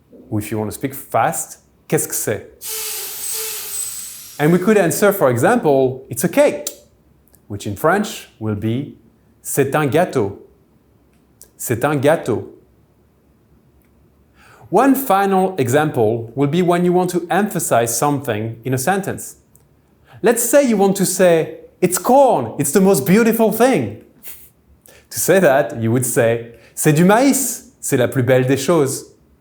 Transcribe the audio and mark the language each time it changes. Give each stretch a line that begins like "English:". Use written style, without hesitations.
English: Or if you want to speak fast,
French: qu'est-ce que c'est?
English: And we could answer, for example, it's a cake, which in French will be
French: c'est un gâteau. C'est un gâteau.
English: One final example will be when you want to emphasize something in a sentence. Let's say you want to say, it's corn, it's the most beautiful thing. To say that, you would say,
French: c'est du maïs, c'est la plus belle des choses.